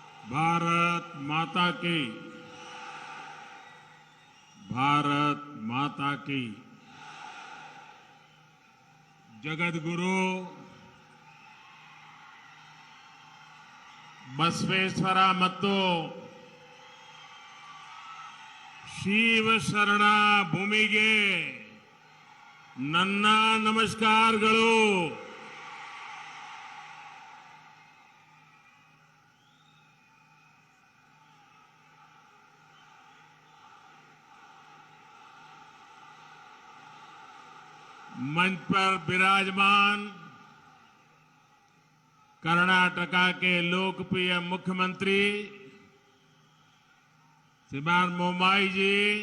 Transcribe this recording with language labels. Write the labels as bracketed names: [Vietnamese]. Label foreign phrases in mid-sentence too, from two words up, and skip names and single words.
[Hindi] भारत माता की। भारत माता की। जगत गुरु बसवेश्वर [Kannada] ಮತ್ತು ಶಿವ ಶರಣ ಭೂಮಿಗೆ ನನ್ನ ನಮಸ್ಕಾರಗಳು। [Hindi] मंच पर विराजमान कर्नाटक के लोकप्रिय मुख्यमंत्री श्रीमान बोम्मई जी,